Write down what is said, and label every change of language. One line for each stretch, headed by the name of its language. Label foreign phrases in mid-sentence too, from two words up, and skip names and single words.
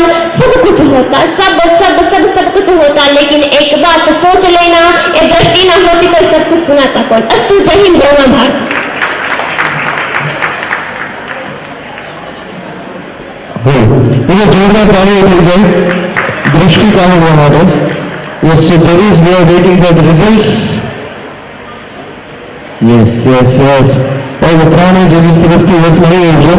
Hindi: सब कुछ होता, सब सब सब सब कुछ होता, लेकिन एक बात सोच लेना, ये दृष्टि ना होती तो सब कुछ सुनाता कौन। अस्तु जय हिंद जय मां भारत। जोरदार ताली
Gujarati: થઈ જાય દૃષ્ટિ કાઢવા માટે।
English: Yes, so judges, we are waiting for the results. Yes. All the
Gujarati: ત્રણેય judges તરફથી yes મળી રહ્યું છે।